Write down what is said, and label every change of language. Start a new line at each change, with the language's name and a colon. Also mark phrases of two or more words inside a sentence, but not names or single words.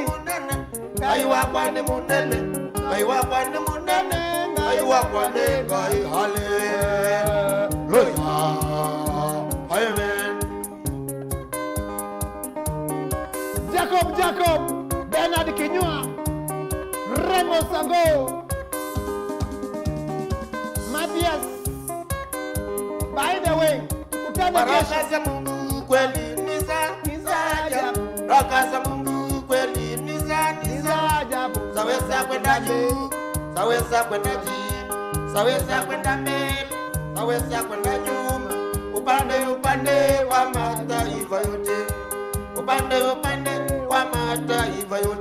Kamba: Ngai wapa ni munene, ngai wapa ni munene, ngai wapa ni ngai.
English: Hallelujah. Amen. Jacob, Bernard Kinyua, Remo Sango, Matthias. By the way,
Swahili: baraka za Mungu kweli ni za ajabu. Baraka za Mungu kweli ni za ajabu. Zaweza kwenda juu, zaweza kwenda chini, zaweza kwenda mbele, zaweza kwenda nyuma. Upande wa mataifa yote, upande wa mataifa yote.